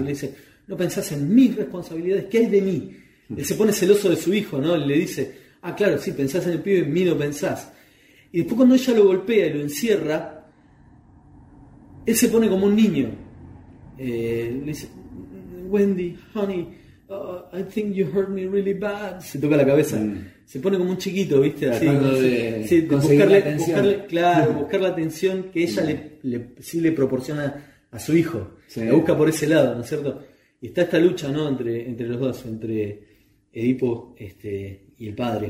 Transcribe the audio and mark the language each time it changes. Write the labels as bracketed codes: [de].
[es] Y le dice, no pensás en mis responsabilidades, ¿qué hay de mí? Él se pone celoso de su hijo, ¿no? Y le dice, ah, claro, sí, pensás en el pibe, en mí no pensás. Y después cuando ella lo golpea y lo encierra, él se pone como un niño. Le dice, Wendy, honey, [en] oh, I think you hurt me really bad. [es] Se toca la cabeza. Mm. Se pone como un chiquito, ¿viste? Sí, de buscarle, la atención. Buscar la atención que ella le proporciona a su hijo. Sí. La busca por ese lado, ¿no es cierto? Y está esta lucha, ¿no? Entre los dos, entre Edipo y el padre.